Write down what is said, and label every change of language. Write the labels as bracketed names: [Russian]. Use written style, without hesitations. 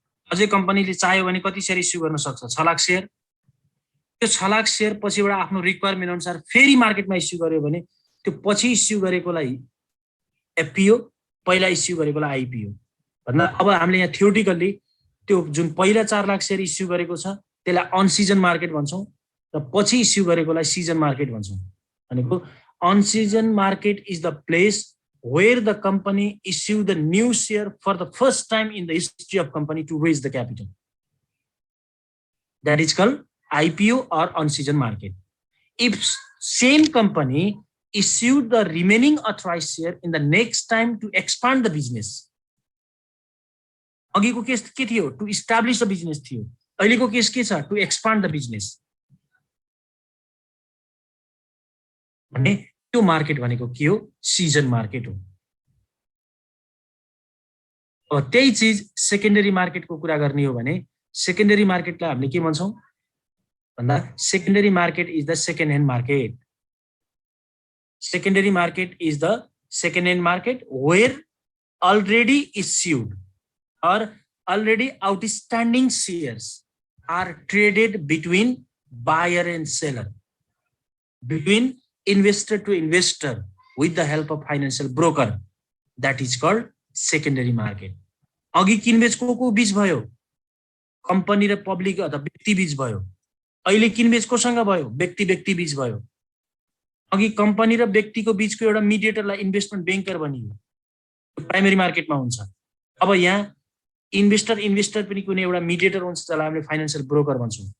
[Nepali] अझै कम्पनीले चाह्यो भने कति सेयर इस्यु गर्न सक्छ? 6 लाख सेयर। त्यो 6 लाख सेयर पछिबाट आफ्नो रिक्वायरमेन्ट अनुसार फेरि मार्केटमा इस्यु गर्यो भने त्यो पछि इस्यु गरेकोलाई एफपिओ, पहिला इस्यु गरेकोलाई आइपिओ। भन्दा अब हामीले यहाँ थ्योरेटिकल्ली त्यो जुन पहिला 4 लाख सेयर इस्यु गरेको छ त्यसलाई अन सिजन मार्केट भन्छौँ र पछि इस्यु गरेकोलाई सिजन मार्केट भन्छौँ। [English] भनेको on season market is the place where the company issue the new share for the first time in the history of company to raise the capital. That is called IPO or on-season market. If same company issued the remaining authorized share in the next time to expand the business, [Nepali] अघिको case के थियो? [English] To establish the business थियो। [Nepali] अहिलेको case के छ? [English] To expand the business। [Nepali] भने त्यो market भनेको के हो? सिजन मार्केट हो। अब त्यही चीज सेकेन्डरी मार्केटको कुरा गर्ने हो भने सेकेन्डरी मार्केटलाई हामीले के भन्छौँ भन्दा [English] Secondary market is the second hand market. Secondary market is the second hand market where already issued or already outstanding shares are traded between buyer and seller, between investor to investor with the help of financial broker. That is called secondary market. [Nepali] अघि किनबेच को बीच भयो? Company र public अथवा व्यक्ति बीच भयो। अहिले किनबेच कोसँग भयो? व्यक्ति व्यक्ति बीच भयो। अघि कम्पनी र व्यक्तिको बीचको एउटा मिडिएटरलाई इन्भेस्टमेन्ट ब्याङ्कर भनियो, प्राइमरी मार्केटमा हुन्छ। अब यहाँ इन्भेस्टर पनि कुनै एउटा मिडिएटर हुन्छ, जसलाई हामीले फाइनान्शियल ब्रोकर भन्छौँ।